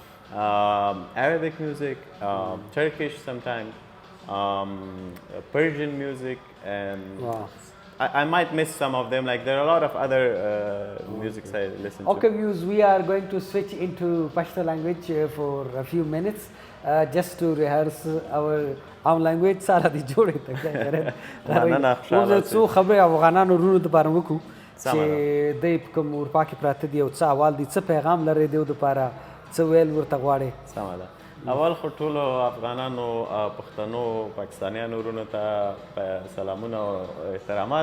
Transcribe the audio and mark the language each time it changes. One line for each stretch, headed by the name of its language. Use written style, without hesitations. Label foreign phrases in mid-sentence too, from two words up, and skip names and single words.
English: Arabic music, Turkish sometimes, Persian music, and I might miss some of them. Like there are a lot of other musics I listen to. Okay, viewers, we are going to switch into Pashto language for a few minutes, just to rehearse our own language.
Pashto: سارا دي جوړې ته موږ څو خبرې افغانانو ورونو دپاره وکړو چې دوی په کوم اروپا کې پراته دي او څه احوال دي، څه پیغام لري دوی دپاره، څه ویل ورته غواړې؟ سمه ده. اول خو ټولو افغانانو، پښتنو، پاکستانیانو ورونو ته سلامونه او احترامات.